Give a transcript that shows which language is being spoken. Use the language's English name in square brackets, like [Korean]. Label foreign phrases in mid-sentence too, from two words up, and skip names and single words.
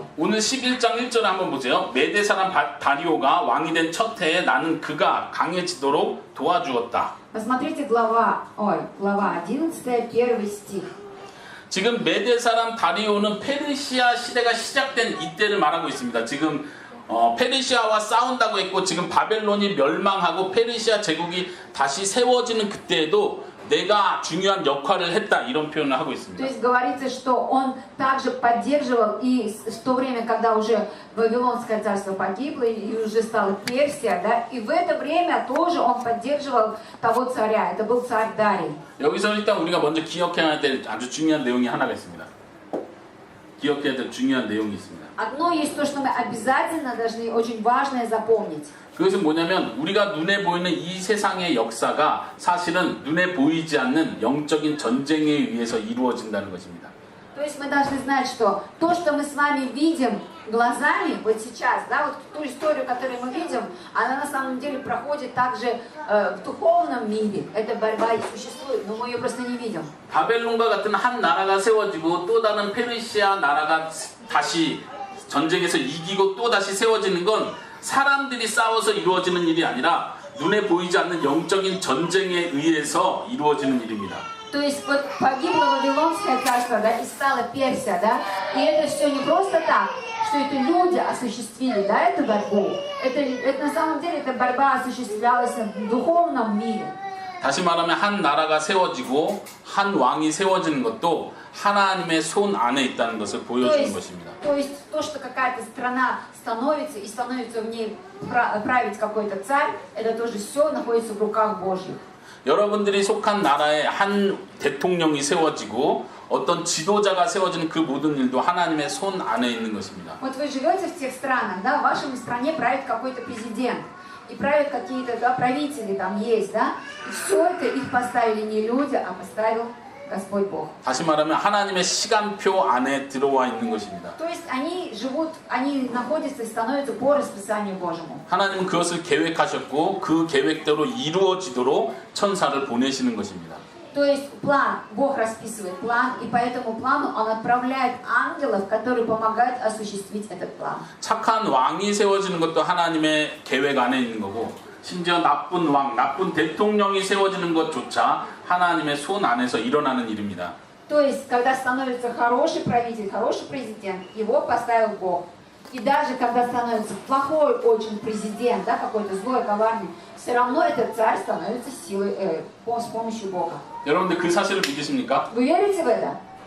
[Korean] 오늘 11장 1절에 한번 보세요. 메대 사람 다리오가 왕이 된 첫 해에 나는 그가 강해지도록 도와주었다. [Russian] Посмотрите глава 11, первый стих. [Korean] 지금 메대 사람 다리오는 페르시아 시대가 시작된 이때를 말하고 있습니다. 지금 페르시아와 싸운다고 했고 지금 바벨론이 멸망하고 페르시아 제국이 다시 세워지는 그때에도 내가 중요한 역할을 했다 이런 표현을 하고 [Russian] То [Korean] 있습니다. [Russian] есть говорится, что он также поддерживал и в то время, когда уже Вавилонское царство погибло и уже стала Персия, да, и в это время тоже он поддерживал того царя. Это был царь Дарий. [Korean] 여기서 일단 우리가 먼저 기억해야 될 아주 중요한 내용이 하나가 있습니다. 기억해야 될 중요한 내용이 있습니다. [Russian] Одно есть то, что мы обязательно должны очень важное запомнить. [Korean] 그것은 뭐냐면 우리가 눈에 보이는 이 세상의 역사가 사실은 눈에 보이지 않는 영적인 전쟁에 의해서 이루어진다는 것입니다. [Russian] То есть мы должны знать, что то, что мы с вами видим глазами вот сейчас, да, вот ту историю, которую мы видим, она на самом деле проходит также в духовном мире. Эта борьба и существует, но мы ее просто не видим. [Korean] 바벨론과 같은 한 나라가 세워지고 또 다른 페르시아 나라가 다시 전쟁에서 이기고 또 다시 세워지는 건 사람들이 싸워서 이루어지는 일이 아니라 눈에 보이지 않는 영적인 전쟁에 의해서 이루어지는 일입니다. [Russian] То есть вот погибло Вавилонское царство, да, и стала Персия, да, и это все не просто так, что это люди осуществили, да, эту борьбу. Это на самом деле эта борьба осуществлялась в духовном мире. [Korean] 다시 말하면 한 나라가 세워지고 한 왕이 세워지는 것도 하나님의 손 안에 있다는 것을 보여주는 것입니다. [Russian] То есть то, что какая-то страна становится и становится в ней править какой-то царь, это тоже все находится в руках Божьих. [Korean] 여러분들이 속한 나라에 한 대통령이 세워지고 어떤 지도자가 세워지는 그 모든 일도 하나님의 손 안에 있는 것입니다. [Russian] Вот вы живете в тех странах, да, в вашей стране правит какой-то президент, и правят какие-то, да, правители там есть, да, и все это их поставили не люди, а поставил Господь Бог. [Korean] 다시 말하면 하나님의 시간표 안에 들어와 있는 것입니다. [Russian] То есть они живут, они находятся и становятся по расписанию Божьему. [Korean] 하나님은 그것을 계획하셨고 그 계획대로 이루어지도록 천사를 보내시는 것입니다. [Russian] То есть план, Бог расписывает план, и по этому плану Он отправляет ангелов, которые помогают осуществить этот план. [Korean] 착한 왕이 세워지는 것도 하나님의 계획 안에 있는 거고 심지어 나쁜 왕, 나쁜 대통령이 세워지는 것조차 하나님의 손 안에서 일어나는 일입니다. [Russian] То есть, когда становится хороший правитель, хороший президент, его поставил Бог. И даже когда становится плохой очень президент, да, какой-то злой, коварный, все равно этот царь становится силой, с помощью Бога. [Korean] 여러분들 그 사실을 믿으십니까? [Russian] Вы верите в это?